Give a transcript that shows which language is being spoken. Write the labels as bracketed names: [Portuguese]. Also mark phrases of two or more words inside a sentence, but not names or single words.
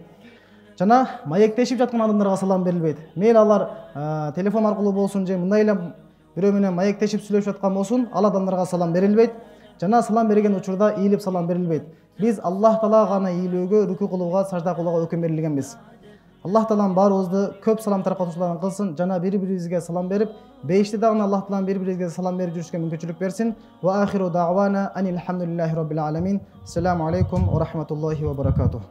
[Kyrgyz] Жана маектешип жаткан адамдарга салам берилбейт. Мейли алар телефон аркылуу болсун же мындай эле бирөө менен маектешип сүйлөшүп жаткан болсун, ал адамдарга салам берилбейт. Жана салам берген учурда ийилип салам берилбейт. Биз Аллах Таалага гана ийилүүгө, рүкү кылууга, сажда кылууга өкүм берилгенбиз. Аллах Таалам баарыбызды көп салам таркатуучулардан кылсын, жана бири-бирибизге салам берип, бейишти дагы Аллах Таалам бири-бирибизге салам берип жүрүшкө мүмкүнчүлүк берсин. [Arabic] وآخر دعوانا أن الحمد لله رب العالمين السلام عليكم ورحمة الله وبركاته.